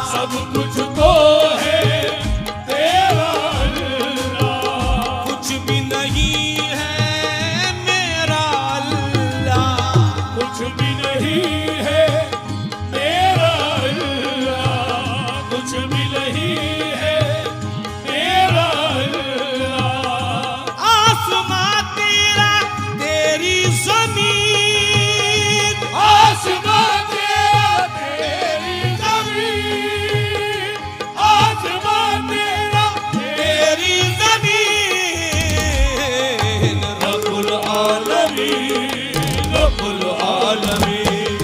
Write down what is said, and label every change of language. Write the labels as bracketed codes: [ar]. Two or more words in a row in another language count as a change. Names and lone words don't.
[hi] सब कुछ तो है तेरा अल्लाह। कुछ भी नहीं है मेरा अल्लाह। कुछ भी नहीं है मेरा अल्लाह। कुछ भी नहीं है मेरा अल्लाह। आसमां तेरा तेरी ज़मीन। आसमां तेरा तेरी ज़मीन। आसमां तेरा तेरी ज़मीन [ar] ربّ العالمين, ربّ العالمين.